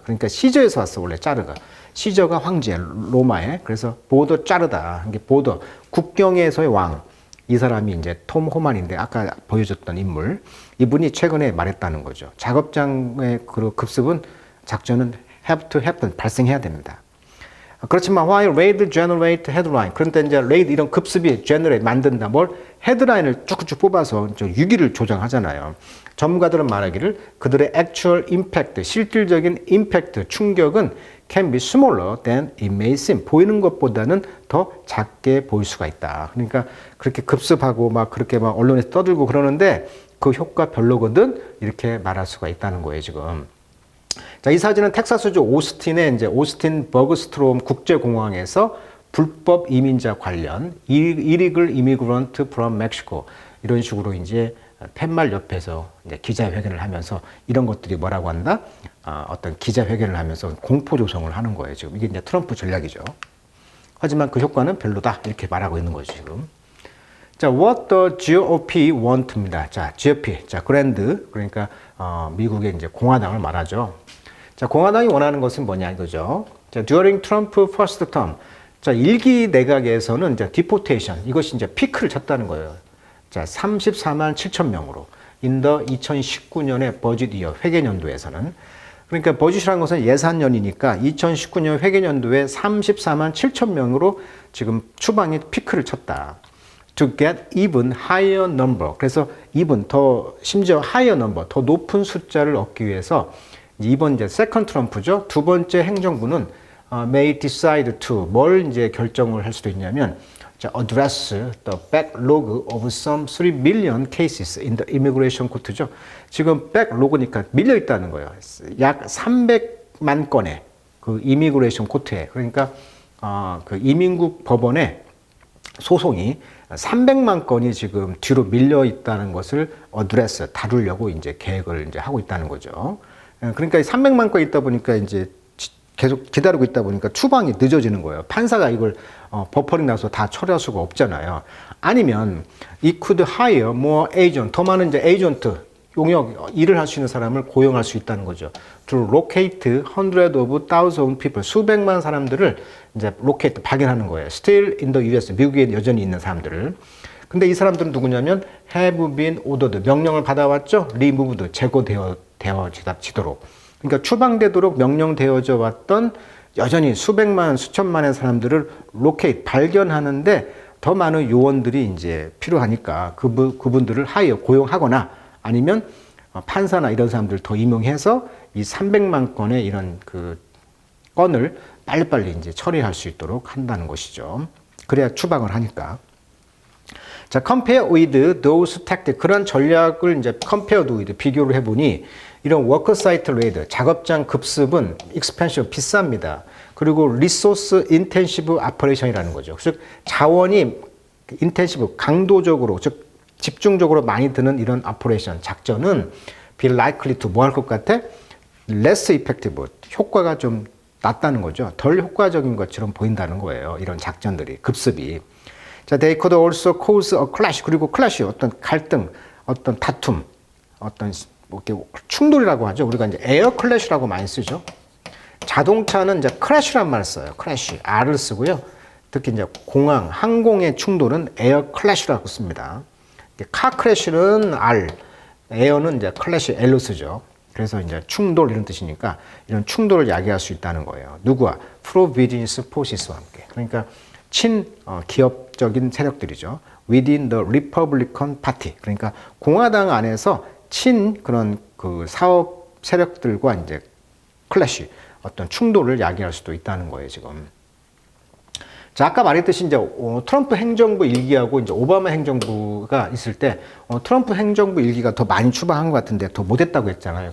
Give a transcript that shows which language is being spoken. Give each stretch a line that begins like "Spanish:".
Korean: 그러니까 시저에서 왔어, 원래 짜르가. 시저가 황제, 로마에. 그래서 보더 짜르다. 이게 보더, 국경에서의 왕. 이 사람이 이제 톰 호만인데 아까 보여줬던 인물. 이분이 최근에 말했다는 거죠. 작업장의 그 급습은, 작전은
English: have to happen,
Korean: 발생해야 됩니다.
English: 그렇지만 while raid generate headline.
Korean: 그런데 이제 raid 이런 급습이 generate 만든다. 뭘 헤드라인을 쭉쭉 뽑아서 유기를 조장하잖아요. 전문가들은 말하기를 그들의
English: actual impact,
Korean: 실질적인
English: impact,
Korean: 충격은
English: can be smaller than it may seem.
Korean: 보이는 것보다는 더 작게 보일 수가 있다. 그러니까 그렇게 급습하고 막 그렇게 막 언론에서 떠들고 그러는데 그 효과 별로거든. 이렇게 말할 수가 있다는 거예요, 지금. 자, 이 사진은 텍사스주 오스틴의 이제 오스틴 버그스트롬 국제공항에서 불법 이민자 관련
English: illegal immigrant from Mexico
Korean: 이런 식으로 이제 팻말 옆에서 이제 기자회견을 하면서 이런 것들이 뭐라고 한다? 어떤 기자회견을 하면서 공포 조성을 하는 거예요. 지금 이게 이제 트럼프 전략이죠. 하지만 그 효과는 별로다 이렇게 말하고 있는 거죠 지금.
English: 자, what the GOP want입니다.
Korean: 자, GOP, 자 그랜드 그러니까 미국의 이제 공화당을 말하죠. 자, 공화당이 원하는 것은 뭐냐 이거죠. 자,
English: during Trump first term,
Korean: 자 1기 내각에서는 이제 deportation 이것이 이제 피크를 쳤다는 거예요. 자, 34만 7천 명으로 in the 2019년의 버짓 이어 회계년도에서는 그러니까 버짓이라는 것은 예산년이니까 2019년 회계년도에 34만 7천 명으로 지금 추방이 피크를 쳤다.
English: To get even higher number.
Korean: 그래서 even 더 심지어
English: higher number
Korean: 더 높은 숫자를 얻기 위해서 이번 이제 세컨드 트럼프죠. 두 번째 행정부는
English: may decide to
Korean: 뭘 이제 결정을 할 수도 있냐면 자,
English: address the backlog of some 3 million cases in the immigration court죠.
Korean: 지금 backlog니까 밀려 있다는 거예요. 약 300만 건의 그 이미그레이션 코트에 그러니까 그 이민국 법원에 소송이 300만 건이 지금 뒤로 밀려 있다는 것을 address 다루려고 이제 계획을 이제 하고 있다는 거죠. 그러니까 300만 건 있다 보니까 이제 계속 기다리고 있다 보니까 추방이 늦어지는 거예요. 판사가 이걸 버퍼링 나서 다 처리할 수가 없잖아요. 아니면
English: it could hire more agent,
Korean: 더 많은 이제 에이전트, 용역, 일을 할 수 있는 사람을 고용할 수 있다는 거죠.
English: To locate hundreds of thousands of people,
Korean: 수백만 사람들을 이제
English: locate,
Korean: 발견하는 거예요.
English: Still in the US,
Korean: 미국에 여전히 있는 사람들을. 근데 이 사람들은 누구냐면
English: have been ordered,
Korean: 명령을 받아왔죠. removed, 제거되어지도록. 그러니까 추방되도록 명령되어져 왔던 여전히 수백만, 수천만의 사람들을 locate, 발견하는데 더 많은 요원들이 이제 필요하니까 그분들을 고용하거나 아니면 판사나 이런 사람들을 더 임용해서 이 300만 건의 이런 그 건을 빨리빨리 이제 처리할 수 있도록 한다는 것이죠. 그래야 추방을 하니까.
English: 자, compare with those tactics.
Korean: 그런 전략을 이제
English: compared with,
Korean: 비교를 해보니 이런 워크사이트 레이드, 작업장 급습은 expensive, 비쌉니다. 그리고
English: resource intensive operation
Korean: 이라는 거죠. 즉, 자원이 intensive, 강도적으로, 즉, 집중적으로 많이 드는 이런 operation, 작전은
English: be likely to
Korean: 뭐 할 것 같아?
English: less effective,
Korean: 효과가 좀 낮다는 거죠. 덜 효과적인 것처럼 보인다는 거예요. 이런 작전들이, 급습이.
English: 자, they could also cause a clash.
Korean: 그리고 clash, 어떤 갈등, 어떤 다툼, 어떤 뭐 이렇게 충돌이라고 하죠. 우리가 이제 에어 클래시라고 많이 쓰죠. 자동차는 이제 크래시란 말을 써요. 크래시, R을 쓰고요. 특히 이제 공항, 항공의 충돌은 에어 클래시라고 씁니다. 카 크래시는 R, 에어는 이제 클래시 L로 쓰죠. 그래서 이제 충돌 이런 뜻이니까 이런 충돌을 야기할 수 있다는 거예요. 누구와? 프로 비즈니스 포시스와 함께. 그러니까 기업적인 세력들이죠.
English: Within the Republican Party.
Korean: 그러니까 공화당 안에서 그런 그 사업 세력들과 이제 클래시, 어떤 충돌을 야기할 수도 있다는 거예요, 지금. 자, 아까 말했듯이 이제 트럼프 행정부 1기하고 이제 오바마 행정부가 있을 때 트럼프 행정부 1기가 더 많이 추방한 것 같은데 더 못했다고 했잖아요.